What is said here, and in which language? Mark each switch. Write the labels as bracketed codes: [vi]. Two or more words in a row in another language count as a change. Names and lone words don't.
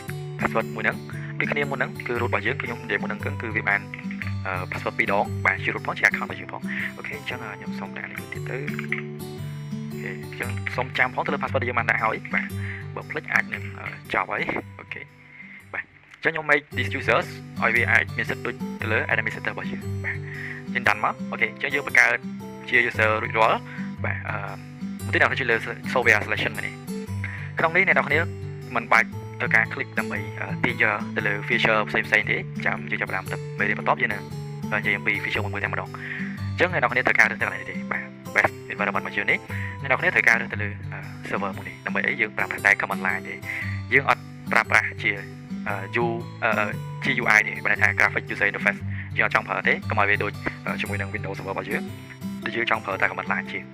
[km] password មួយហ្នឹងដូចគ្នាមុនហ្នឹងគឺ root របស់យើងគឺខ្ញុំនិយាយមុនហ្នឹងគឺវាបាន password 2 ដងបាទជា root ផងជា account របស់យើងផងអូខេអញ្ចឹងខ្ញុំសូមដាក់នេះទៀតទៅអូខេអញ្ចឹង សូមចាំផងទៅលើ password ដែលយើងបានដាក់ហើយបាទបើភ្លេចអាចនឹងចប់ហើយអូខេបាទអញ្ចឹងខ្ញុំ [en] make these users [km] ឲ្យវាអាចមានសិទ្ធិដូចទៅ លើ administrator របស់យើងបាទយើងដាន់មកអូខេអញ្ចឹងយើងបង្កើតជា user រួចរាល់បាទមួយទៀតអ្នកនរគ្នាលើ [en] software selection [km] នេះក្នុងនេះអ្នកនរគ្នាមិនបាច់ត្រូវការ click ដើម្បីទាញយកទៅលើ feature ផ្សេងៗទេចាំយើងចាប់ផ្ដើមទៅមេរៀនបន្ទាប់យើងនឹងនិយាយអំពី feature មួយតែម្ដងអញ្ចឹងអ្នកនរគ្នាត្រូវការរើសទៅកន្លែងនេះទេបាទ [en] best environment [km] របស់យើងនេះអ្នកនរគ្នាត្រូវការរើសទៅលើ server មួយនេះដើម្បីអីយើងប្រើប្រាស់តែ [en] command line [km] ទេយើងអត់ប្រើប្រាស់ជា GUI ទេបើថា [en] graphic user interface [km] យើងអត់ចង់ប្រើទេកុំឲ្យវាដូចជាមួយនឹង Windows server របស់យើងដែលយើងចង់ប្រើតែ [en] command line [km] ជា